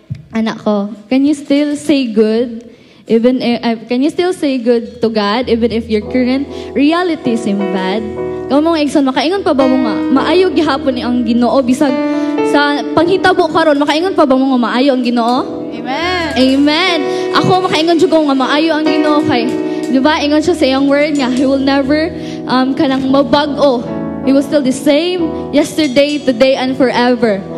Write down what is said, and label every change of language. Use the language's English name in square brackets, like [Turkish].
[Cebuano] Anak ko, [English] can you still say good? Can you still say good to God even if your current reality seem bad? [Cebuano] Kung mga igsoon, makaingon pa ba mo nga, maayo gihapon ni ang Ginoo bisag sa panghitabo karon makaingon pa ba mo nga maayo ang Ginoo? Amen. Amen. Ako makaingon jud ko nga maayo ang Ginoo kay, di ba? Ingon siya sa iyang word nga, [English] He will never [Cebuano] kanang mabag-o. [English] He was still the same yesterday, today, and forever.